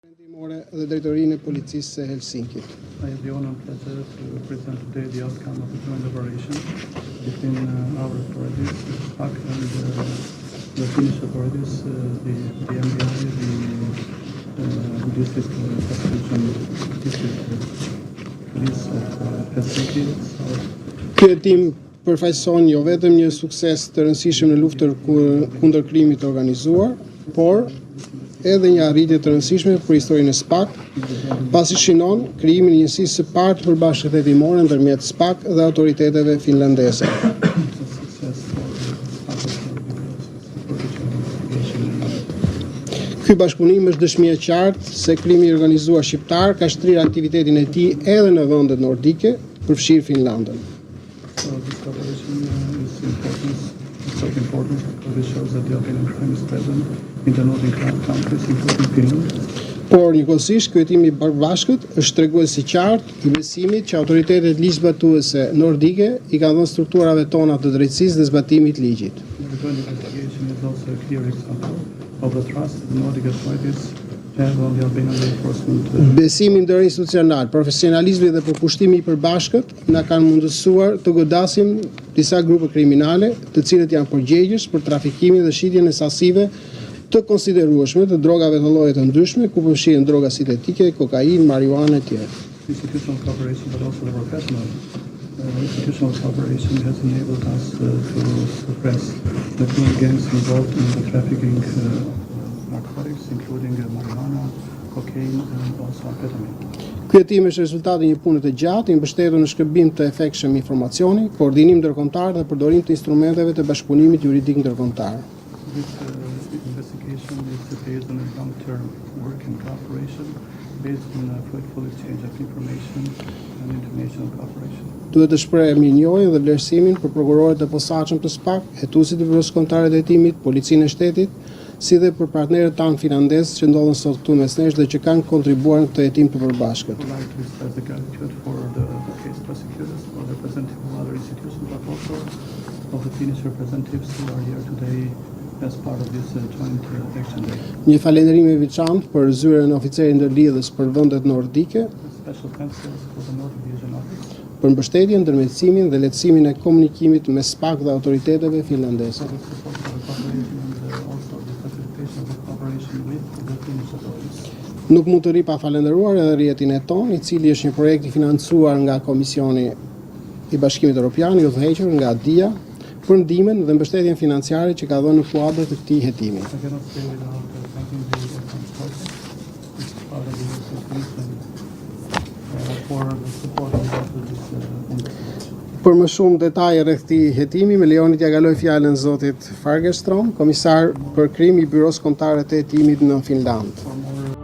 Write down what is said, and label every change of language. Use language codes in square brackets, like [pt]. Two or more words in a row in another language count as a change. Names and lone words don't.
[sq] Vendimore dhe drejtorinë e policisë së Helsinkit. [en] I have the honor and pleasure to present today the outcome of the joint operation between our authorities, PAC, and the Finnish authorities, the MBI, the district prosecution district police of Helsinki. [sq] Ky hetim përfaqëson jo vetëm një sukses të rëndësishëm në luftën kundër krimit të organizuar, por edhe një arritje të rëndësishme për historinë e SPAK, pasi shinon krijimin e njësisë së parë të përbashkët hetimore ndërmjet SPAK dhe autoriteteve finlandeze. Ky bashkëpunim është dëshmi e qartë se krimi i organizuar shqiptar ka shtrirë aktivitetin e tij edhe në vendet nordike, përfshirë Finlandën. [en] So this cooperation is important because it shows that the organized crime is present in the Nordic countries, including Finland. [sq] Por njëkohësisht ky hetim i bashkët është tregues i qartë i besimit që autoritetet ligjzbatuese nordike i kanë dhënë strukturave tona të drejtësisë dhe zbatimit të ligjit. [en] The joint investigation is also a clear example of the trust the Nordic authorities have on the Albanian law enforcement. [sq] Besimi ndërinstitucional, profesionalizmi dhe përkushtimi i përbashkët na kanë mundësuar të godasim disa grupe kriminale, të cilët janë përgjegjës për trafikimin dhe shitjen e sasive të konsiderueshme të drogave të lloje të ndryshme, ku përfshihen droga sintetike, kokainë, marijuana e tjerë. [en] Institutional cooperation, but also the professional institutional cooperation has enabled us to suppress the criminal gangs involved in the trafficking narcotics, including marijuana, cocaine, and also amphetamine. [sq] Ky hetim është rezultati i një pune të gjatë, i mbështetur në shkëmbim të efektshëm informacioni, koordinim ndërkombëtar dhe përdorim të instrumenteve të bashkëpunimit juridik ndërkombëtar. [en] This investigation is based on a long-term work and cooperation, based on a fruitful exchange of information and international cooperation. [sq] Duhet të shpreh mirënjohjen dhe vlerësimin për prokurorët e posaçëm të SPAK, hetuesit e byrosë kombëtare të hetimit, policinë e shtetit, si dhe për partnerët tanë finlandezë që ndodhen sot këtu mes nesh dhe që kanë kontribuar në këtë hetim të përbashkët. [en] I would like to express the gratitude for the case prosecutors, for the representatives of other institutions, but also of the Finnish representatives who are here today as part of this joint action day. [sq] Një falënderim i veçantë për zyrën e oficerit ndërlidhës për vendet nordike, [en] Special thanks for the Nordic Division Office, [sq] për mbështetjen, ndërmjetësimin dhe lehtësimin e komunikimit mes SPAK dhe autoriteteve finlandeze. [en] for the support of the cooperation and also the facilitation of the cooperation with the Finnish authorities. [sq] Nuk mund të ri pa falendëruar edhe rrjetin e ton, i cili është një projekt i financuar nga Komisioni i Bashkimit Evropian, i udhëhequr nga DIA, për ndihmën dhe mbështetjen financiare që ka dhënë në kuadër të këtij hetimi. [en] I cannot stay without thanking the project, which is part of the institution, for the support of this investigation. [sq] Për më shumë detaje rreth këtij hetimi, më lejoni t'ja kaloj fjalën zotit Fagerström, komisar për krim i Byrosë Kombëtare të Hetimit në Finland. [en] For more